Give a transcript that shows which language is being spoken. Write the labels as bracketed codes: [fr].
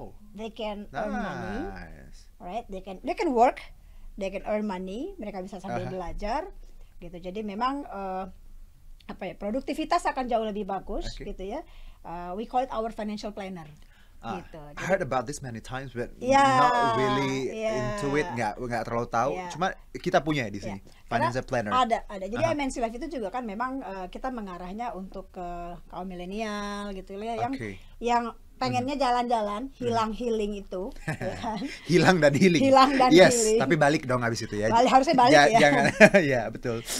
[en] They can earn money, right? They can work, they can earn money. [id] Mereka bisa sambil belajar. Gitu. Jadi memang produktivitas akan jauh lebih bagus gitu ya. [en] We call it our financial planner. [id] Gitu. [en] I heard about this many times, but not really into it, [id] nggak terlalu tahu. Cuma kita punya di sini financial planner. Ada. Jadi MNC Life itu juga kan memang kita mengarahnya untuk ke kaum milenial gitu ya, yang pengennya jalan-jalan, healing itu, ya kan? Hilang dan healing. Healing. Tapi balik dong habis itu ya. Harusnya balik ya. Jangan, ya betul.